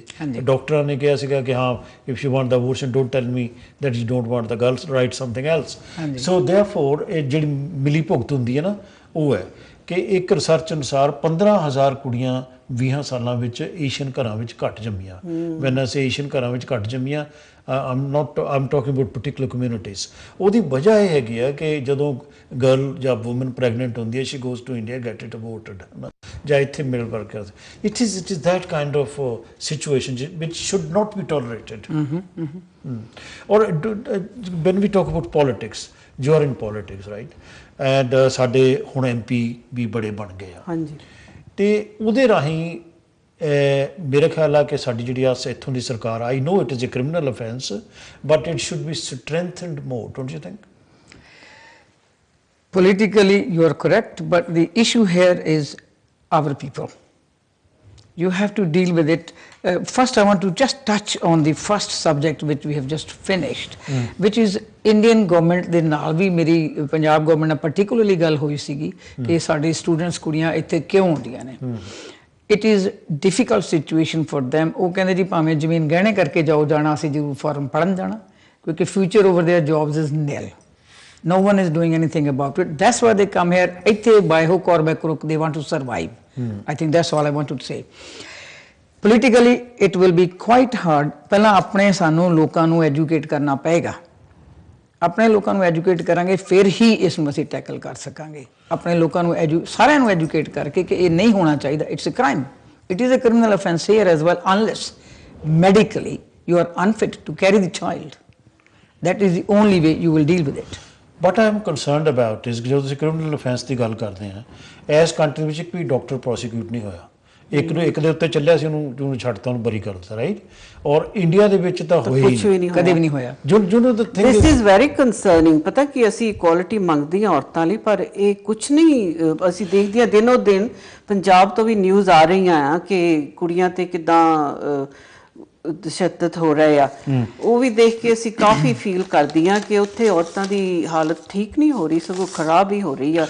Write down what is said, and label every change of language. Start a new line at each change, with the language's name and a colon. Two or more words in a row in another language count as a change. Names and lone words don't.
Punjabi: ਡਾਕਟਰਾਂ ਨੇ ਕਿਹਾ ਸੀਗਾ ਕਿ ਹਾਂ
English: if you want the abortion don't tell me that you don't want the girls, write something else. so therefore
Punjabi: ਇਹ ਜਿਹੜੀ ਮਿਲੀ ਭੁਗਤ ਹੁੰਦੀ ਹੈ ਨਾ, ਉਹ ਹੈ ਕਿ ਇੱਕ ਰਿਸਰਚ ਅਨੁਸਾਰ 15,000 ਕੁੜੀਆਂ 20 ਸਾਲਾਂ ਵਿੱਚ ਏਸ਼ੀਅਨ ਘਰਾਂ ਵਿੱਚ ਘੱਟ ਜੰਮੀਆਂ। ਵੈਨ ਅਸੀਂ ਏਸ਼ੀਅਨ ਘਰਾਂ ਵਿੱਚ ਘੱਟ ਜੰਮੀਆਂ,
English: I'm talking about particular communities.
Punjabi: ਉਹਦੀ ਵਜ੍ਹਾ ਇਹ ਹੈਗੀ ਆ ਕਿ ਜਦੋਂ ਗਰਲ ਜਾਂ
English: woman pregnant
Punjabi: ਹੁੰਦੀ ਹੈ,
English: she goes to India, get it aborted,
Punjabi: ਜਾਂ ਇੱਥੇ ਮਿਲ ਵਰਕ।
English: It is that kind of situation which should not be tolerated. Or when we talk about politics, you are in politics, right?
Punjabi: ਐਂਡ ਸਾਡੇ ਹੁਣ MP ਵੀ ਬੜੇ ਬਣ ਗਏ ਆ, ਅਤੇ ਉਹਦੇ ਰਾਹੀਂ ਮੇਰੇ ਖਿਆਲ ਆ ਕਿ ਸਾਡੀ ਜਿਹੜੀ ਆ ਇੱਥੋਂ ਦੀ ਸਰਕਾਰ,
English: I know it is a criminal offence, but it should be strengthened more, don't you think? Politically you are correct, but the issue here is our people. You have to deal with it. First I want to just touch on the first subject which we have just finished, which is Indian government
Punjabi: ਦੇ ਨਾਲ ਵੀ ਮੇਰੀ ਪੰਜਾਬ ਗਵਰਨਮੈਂਟ ਨਾਲ
English: particularly
Punjabi: ਗੱਲ ਹੋਈ ਸੀਗੀ ਕਿ ਸਾਡੇ ਸਟੂਡੈਂਟਸ ਕੁੜੀਆਂ ਇੱਥੇ ਕਿਉਂ ਆਉਂਦੀਆਂ ਨੇ।
English: It is difficult situation for them.
Punjabi: ਉਹ ਕਹਿੰਦੇ ਜੀ ਭਾਵੇਂ ਜ਼ਮੀਨ ਗਹਿਣੇ ਕਰਕੇ ਜਾਣਾ, ਅਸੀਂ ਜ਼ਰੂਰ ਫਾਰਮ ਪੜ੍ਹਨ ਜਾਣਾ, ਕਿਉਂਕਿ
English: future over their jobs is nil. No one is doing anything about it. That's why they come here.
Punjabi: ਇੱਥੇ
English: by hook or by crook they want to survive. I think that's all I want to say. Politically it will be quite hard.
Punjabi: ਪਹਿਲਾਂ ਆਪਣੇ ਸਾਨੂੰ ਲੋਕਾਂ ਨੂੰ ਐਜੂਕੇਟ ਕਰਨਾ ਪਏਗਾ, ਆਪਣੇ ਲੋਕਾਂ ਨੂੰ ਐਜੂਕੇਟ ਕਰਾਂਗੇ ਫਿਰ ਹੀ ਇਸ ਨੂੰ ਅਸੀਂ ਟੈਕਲ ਕਰ ਸਕਾਂਗੇ। ਆਪਣੇ ਲੋਕਾਂ ਨੂੰ ਸਾਰਿਆਂ ਨੂੰ ਐਜੂਕੇਟ ਕਰਕੇ ਕਿ ਇਹ ਨਹੀਂ ਹੋਣਾ ਚਾਹੀਦਾ,
English: it's a crime, it is a criminal offence here as well, unless medically you are unfit to carry the child. That is the only way you will deal with it. What I am concerned about is
Punjabi: ਜਦੋਂ ਤੁਸੀਂ ਕ੍ਰਿਮੀਨਲ ਅਫੈਂਸ ਦੀ ਗੱਲ ਕਰਦੇ ਹਾਂ, ਇਸ ਕੰਟਰੀ ਵਿੱਚ ਇੱਕ ਵੀ ਡਾਕਟਰ ਪ੍ਰੋਸੀਕਿਊਟ ਨਹੀਂ ਹੋਇਆ, ਇੱਕ ਦੇ ਉੱਤੇ ਚੱਲਿਆ ਸੀ, ਉਹਨੂੰ ਛੱਡਤਾ, ਉਹਨੂੰ ਬਰੀ ਕਰ ਦਿੱਤਾ, ਰਾਈਟ? ਔਰ ਇੰਡੀਆ ਦੇ ਵਿੱਚ ਤਾਂ ਹੋਇਆ ਹੀ ਨਹੀਂ, ਕਦੇ ਵੀ ਨਹੀਂ ਹੋਇਆ।
English: This is very concerning.
Punjabi: ਪਤਾ ਕਿ ਅਸੀਂ ਇਕੁਆਲਿਟੀ ਮੰਗਦੇ ਹਾਂ ਔਰਤਾਂ ਲਈ, ਪਰ ਇਹ ਕੁਛ ਨਹੀਂ। ਅਸੀਂ ਦੇਖਦੇ ਹਾਂ ਦਿਨੋ ਦਿਨ ਪੰਜਾਬ ਤੋਂ ਵੀ ਨਿਊਜ਼ ਆ ਰਹੀਆਂ ਆ ਕਿ ਕੁੜੀਆਂ ਤੇ ਕਿੱਦਾਂ ਤਸ਼ੱਦਦ ਹੋ ਰਹੇ ਆ ਉਹ ਵੀ ਦੇਖ ਕੇ ਅਸੀਂ ਕਾਫੀ ਫੀਲ ਕਰਦੀਆਂ ਕਿ ਉੱਥੇ ਔਰਤਾਂ ਦੀ ਹਾਲਤ ਠੀਕ ਨਹੀਂ ਹੋ ਰਹੀ ਸਗੋਂ ਖਰਾਬ ਹੀ ਹੋ ਰਹੀ ਆ